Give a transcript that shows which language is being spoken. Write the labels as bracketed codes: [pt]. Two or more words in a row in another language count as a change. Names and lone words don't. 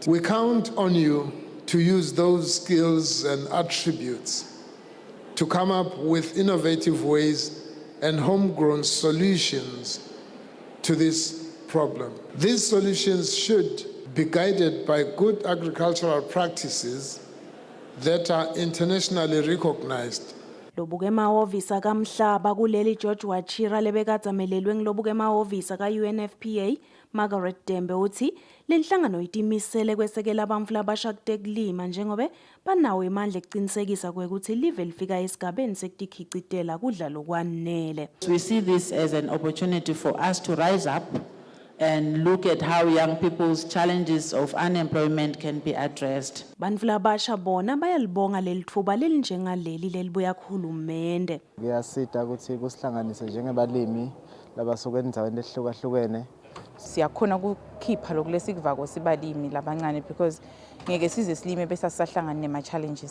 [en] We count on you to use those skills and attributes to come up with innovative ways and homegrown solutions to this problem. These solutions should be guided by good agricultural practices that are internationally recognized. [ss] Lobuke emahhovisi kaMhlaba kuleli George Wachira lebekadzamelelwe ngilobuke emahhovisi ka-UNFPA Margaret Dembe uthi lenhlangano itimisele kwesekela abantfu labasha kutekulima njengobe banawo imandla ekucinisekisa kwekuthi live lifika esigabeni sekutikhicitela kudla lokwanele. [en] We see this as an opportunity for us to rise up and look at how young people's challenges of unemployment can be addressed. [ss] Bantfu labasha bona bayalibonga lelitfuba lelinjengaleli lelibuya kuhulumende. Kuyasita ukuthi kusihlanganise njengabalimi labasuka endzaweni ehlukahlukene. Siyakhona ukukhipha lokulesikuvako sibalimi labancane because ngeke size silime bese sisahlangana nema challenges.